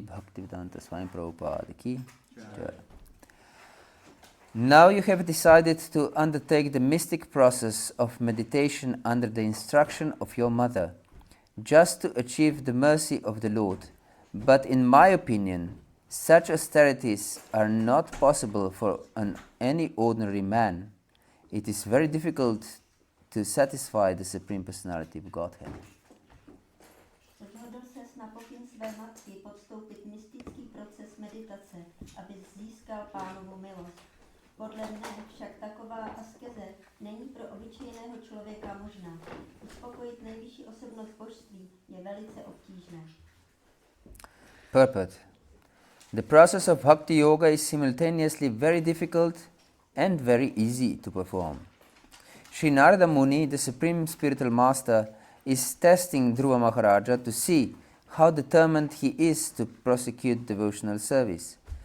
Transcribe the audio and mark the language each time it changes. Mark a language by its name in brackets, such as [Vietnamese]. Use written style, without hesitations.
[English] Bhakti-yoga Swami Prabhupada Ki Jai. Now you have decided to undertake the mystic process of meditation under the instruction of your mother, just to achieve the mercy of the Lord. But in my opinion, such austerities are not possible for any ordinary man. It is very difficult to satisfy the Supreme Personality of Godhead. [Czech] Rozhodl ses na pokyn své matky podstoupit mystický proces meditace, aby získal Pánovu milost. Podle mne však taková askeze není pro obyčejného člověka možná. Uspokojit nejvyšší osobnost božství je velice obtížné. [English] Purport. The process of bhakti-yoga is simultaneously very difficult and very easy to perform. Sri Narada Muni, the Supreme Spiritual Master, is testing Dhruva Maharaja to see how determined he is to prosecute devotional service.